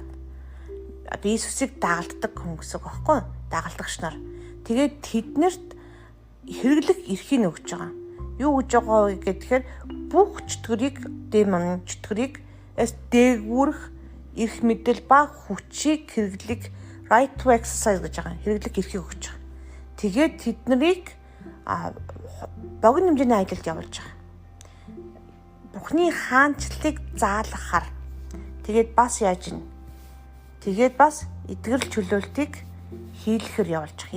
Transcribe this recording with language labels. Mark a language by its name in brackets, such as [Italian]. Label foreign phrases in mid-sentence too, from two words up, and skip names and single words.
[Mongolian] Есүсийг дагалддаг хүн гэсэн үг байхгүй юу? Дагалдагч нар. Тэгээд тэднэрт хэрэглэх эрхийг өгч байгаа. Юу гэж байгаа вэ гэхээр бүх чөтгөрийг дээгүүрэх эрх мэдэл ба хүчийг хэрэглэх [English] right to exercise [Mongolian] гэж байгаа. Хэрэглэх эрхийг өгч байгаа. Тэгээд тэднийг богино хэмжээний аялалд явуулж байгаа. Бурхны хаанчлалыг заалгахаар тэгээд бас яаж ийн? Тэгээд бас эдгэрэл чөлөөлтийг хийлэхээр явуулж байгаа.